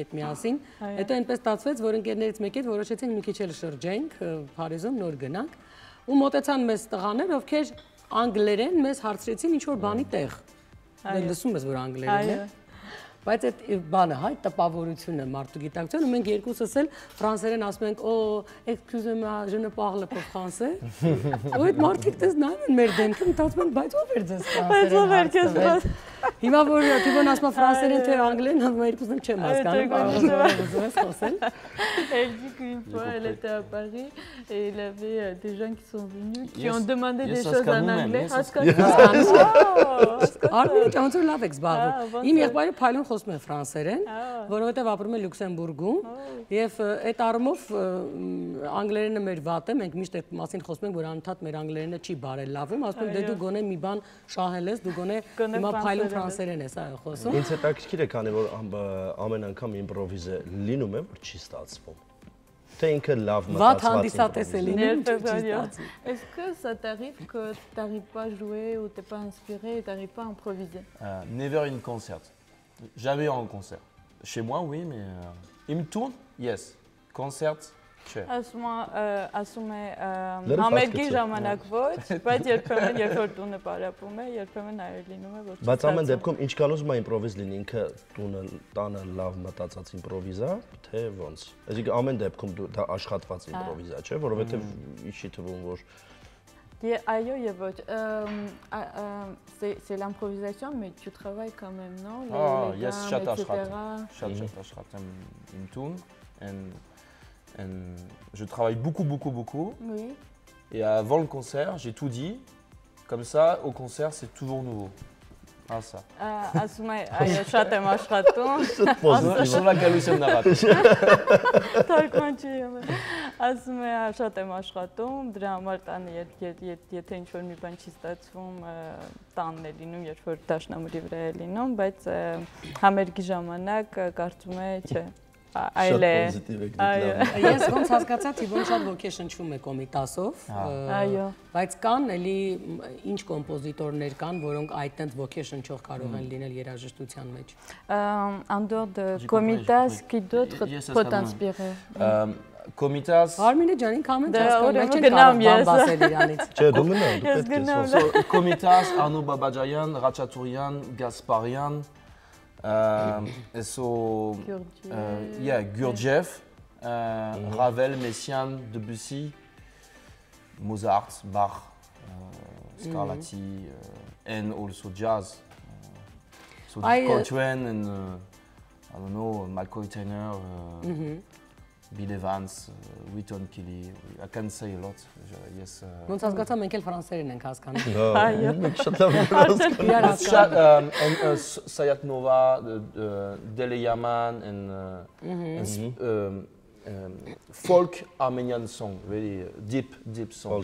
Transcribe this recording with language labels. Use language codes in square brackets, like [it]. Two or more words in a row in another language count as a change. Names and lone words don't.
[hy] հետ միասին։ Հետո այնպես ստացվեց, որ ընկերներից մեկի հետ որոշեցինք մի քիչ էլ շրջենք Փարիզում, նոր գնանք, ու մոտեցան մեզ տղաներ, ովքեր անգլերեն մեզ հարցրեցին ինչ որ բանի տեղ։ Դե լսում ես, որ անգլերեն է։ Բայց այդ բանը, հայ տպավորությունը, մարդու գիտակցությունը, մենք երկուսս էլ ֆրանսերեն ասում ենք, «Օ, [fr] excusez-moi, je ne parle pas français»։ [hy] Ու այդ մարդիկ դες նայում են մեր դեմքը, մտածում են, բայց ով էր ձեզ ֆրանսերեն։ Հիմա որ Տիբոն ասում է ֆրանսերեն թե անգլերեն, ասում է երկուսն չեմ հասկանում, կարող ես խոսել։ [fr] Elle dit qu'une fois, elle était à Paris et il y avait des gens qui sont venus, qui ont demandé des choses en anglais. [hy] Արմինը ոնց որ լավ եք զբաղվում։ Իմ եղբայրը փայլուն խոսում է ֆրանսերեն, որովհետև ապրում է Լյուքսեմբուրգում, եւ այդ առումով անգլերենը մեր վատ է, մենք միշտ այդ մասին խոսում ենք, որ անընդհատ մեր անգլերենը չի բարելավում, ասում ենք դե դու գոնե մի բան շահել ես, դու գոնե հիմա փայլուն ֆրանսերեն ես այո խոսում։ Ինձ հետաքրքիր է, քանի որ ամեն անգամ իմպրովիզը լինում է, որ չի ստացվում։ Թե ինքը լավ մտածված [fr] Est-ce que ça t'arrive que tu n'arrives pas à jouer ou tu n'es pas inspiré et tu n'arrives pas à improviser? [en] Never in concert. [fr] Jamais en concert. Chez moi, oui, mais il me tourne, yes. Concert, [hy] չէ։ Ասում է համերգի ժամանակ ոչ, բայց երբեմն երբ որ տունը պարապում է, երբեմն այլ լինում է որ։ Բայց ամեն դեպքում ինչքան ուզում է իմպրովիզ լինի, ինքը տանը լավ մտածած իմպրովիզ է, թե ոնց։ Այսինքն ամեն դեպքում դա աշխատված իմպրովիզ է, չէ՞, որովհետև ինչի թվում որ Այո եւ ոչ, [fr] c'est l'improvisation, mais tu travailles quand même, non? Yes, [hy] շատ աշխատեմ, իմ տուն, [fr] je travaille beaucoup. Oui. Et avant le concert, j'ai tout dit. Comme ça, au concert, c'est toujours nouveau. Ah, ça. [hy] Ասում է, այո, շատ եմ աշխատում։ [fr] Sur la [hy] գալուս եմ նավատ։ Թարգման չի եղել։ Ասում է, շատ եմ աշխատում, դրա համար տանը եթե ինչ-որ մի բան չի ստացվում, տանն է լինում, երբ որ դաշնամուրի վրա է լինում, բայց համերգի ժամանակ կարծում է, չէ։ Այլ է։ Ես ոնց հասկացա, Տիբոն շատ ոգեշնչվում է Կոմիտասով, բայց կան էլի ինչ կոմպոզիտորներ կան, որոնք այդտենց ոգեշնչող կարող են լինել երաժշտության մեջ։ [fr] En dehors de Comitas, qui d'autres peut t'inspirer? Comitas. [hy] Արմինե ջան, ինքան մենք հասկանում ենք կարող բան բասել իրանից։ Չէ, դու մնա, [en] Comitas, Arnaud Babadjayan, Ratchaturian, Gasparian. Gurdjieff, Ravel, Messiaen, Debussy, Mozart, Bach, Scarlatti, and also jazz. So Coltrane and I don't know, McCoy Tyner, Bill Evans, Wynton Kelly. I can say a lot. Yes. [hy] Ոնց հասկացա, մենք էլ ֆրանսերեն ենք հասկանում։ [en] And Sayat Nova, Dele Yaman, and folk Armenian song, very deep song.